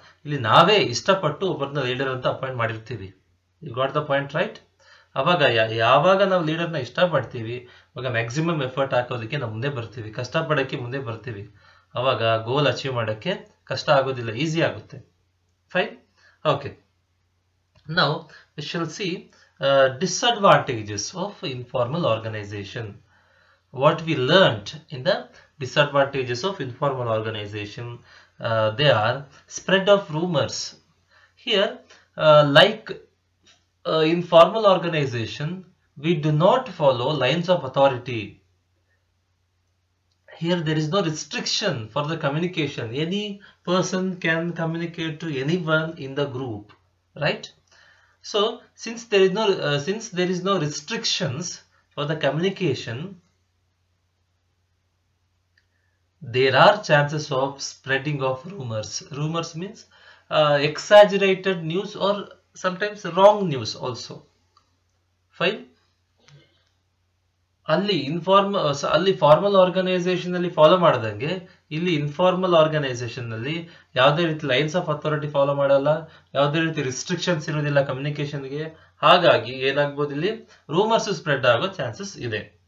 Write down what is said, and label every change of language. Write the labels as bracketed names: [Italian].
[Kannada] ಇಲ್ಲಿ ನಾವೇ ಇಷ್ಟಪಟ್ಟು ಒಬ್ಬರನ್ನ ಲೀಡರ್ ಅಂತ ಅಪಾಯಿಂಟ್ ಮಾಡಿರ್ತೀವಿ. [English] You got the point right? [Kannada] ಅವಾಗ ಯಾವಾಗ ನಾವು ಲೀಡರ್ನ ಇಷ್ಟಪಡ್ತೀವಿ ಅವಾಗ ಮ್ಯಾಕ್ಸಿಮಮ್ ಎಫರ್ಟ್ ಹಾಕೋದಕ್ಕೆ ನಾವು ಮುಂದೆ ಬರ್ತೀವಿ, ಕಷ್ಟಪಡೋಕ್ಕೆ ಮುಂದೆ ಬರ್ತೀವಿ. ಅವಾಗ ಗೋಲ್ ಅಚೀವ್ ಮಾಡೋಕ್ಕೆ ಕಷ್ಟ ಆಗೋದಿಲ್ಲ, ಈಸಿ ಆಗುತ್ತೆ. [English] Fine, okay. Now we shall see disadvantages of informal organization. What we learnt in the disadvantages of informal organization, they are spread of rumors. Here, like in formal organization, we do not follow lines of authority. Here there is no restriction for the communication. Any person can communicate to anyone in the group, right? So since there is no restrictions for the communication, there are chances of spreading of rumors. Rumors means exaggerated news or sometimes wrong news also. Fine. [Kannada] ಅಲ್ಲಿ formal organisation ಅಲ್ಲಿ follow ಮಾಡದಂಗೆ ಇಲ್ಲಿ informal organisation ನಲ್ಲಿ ಯಾವುದೇ ರೀತಿ lines of authority follow ಮಾಡಲ್ಲ, ಯಾವುದೇ ರೀತಿ restrictions ಇರೋದಿಲ್ಲ ಕಮ್ಯುನಿಕೇಶನ್ಗೆ. ಹಾಗಾಗಿ ಏನಾಗ್ಬೋದು, ಇಲ್ಲಿ ರೂಮರ್ಸ್ ಸ್ಪ್ರೆಡ್ ಆಗೋ ಚಾನ್ಸಸ್ ಇದೆ.